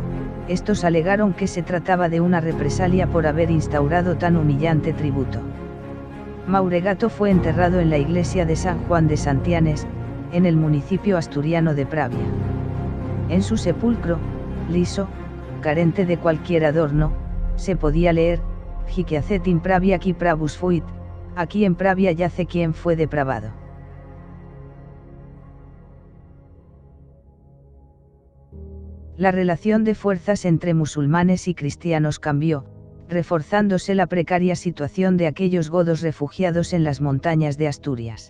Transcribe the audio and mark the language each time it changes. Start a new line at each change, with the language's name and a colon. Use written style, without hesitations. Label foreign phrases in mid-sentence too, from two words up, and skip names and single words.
Spanish: Estos alegaron que se trataba de una represalia por haber instaurado tan humillante tributo. Mauregato fue enterrado en la iglesia de San Juan de Santianes, en el municipio asturiano de Pravia. En su sepulcro, liso, carente de cualquier adorno, se podía leer:
Latin: Hic yacet in Pravia qui pravus fuit,
Spanish: aquí en Pravia yace quien fue depravado. La relación de fuerzas entre musulmanes y cristianos cambió, reforzándose la precaria situación de aquellos godos refugiados en las montañas de Asturias.